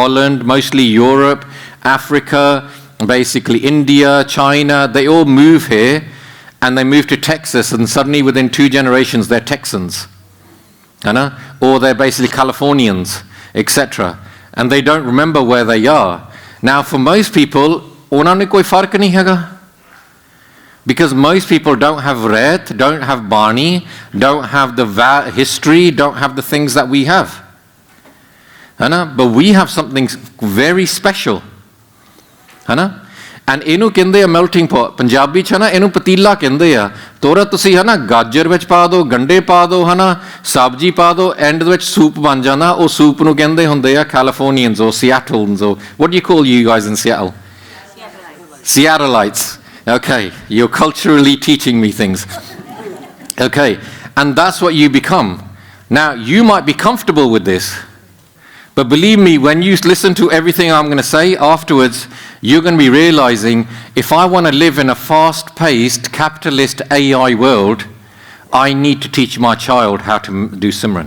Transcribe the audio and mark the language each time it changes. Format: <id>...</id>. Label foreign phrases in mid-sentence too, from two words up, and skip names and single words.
<en>Holland, mostly Europe, Africa, basically India, China. They all move here, and they move to Texas, and suddenly within 2 generations they're Texans, or they're basically Californians, etc. And they don't remember where they are. Now for most people,</en> <pa>ਉਹਨਾਂ ਨੂੰ ਕੋਈ ਫਰਕ ਨਹੀਂ ਹੈਗਾ.</pa> <en>Because most people don't have Ret, don't have Bani, don't have the history, don't have the things that we have. But we have something very special.</en> <pa>And ਇਹਨੂੰ ਕਹਿੰਦੇ ਆ</pa> <en>melting pot.</en> <pa>ਪੰਜਾਬੀ ਚ ਇਹਨੂੰ ਪਤੀਲਾ ਕਹਿੰਦੇ ਆ. ਤੋਰਾ ਤੁਸੀਂ ਗਾਜਰ ਵਿੱਚ ਪਾ ਦਿਓ, ਗੰਡੇ ਪਾ ਦਿਓ, ਸਬਜ਼ੀ ਪਾ ਦਿਓ, ਐਂਡ ਦੇ ਵਿੱਚ ਸੂਪ ਬਣ ਜਾਂਦਾ. ਉਹ ਸੂਪ ਨੂੰ ਕਹਿੰਦੇ ਹੁੰਦੇ ਆ</pa> <en>Californians or Seattleans, or what do you call you guys in Seattle? Seattleites. Okay, you're culturally teaching me things. Okay, and that's what you become. Now, you might be comfortable with this, but believe me, when you listen to everything I'm going to say afterwards, you're going to be realizing, if I want to live in a fast-paced, capitalist AI world, I need to teach my child how to do Simran.</en>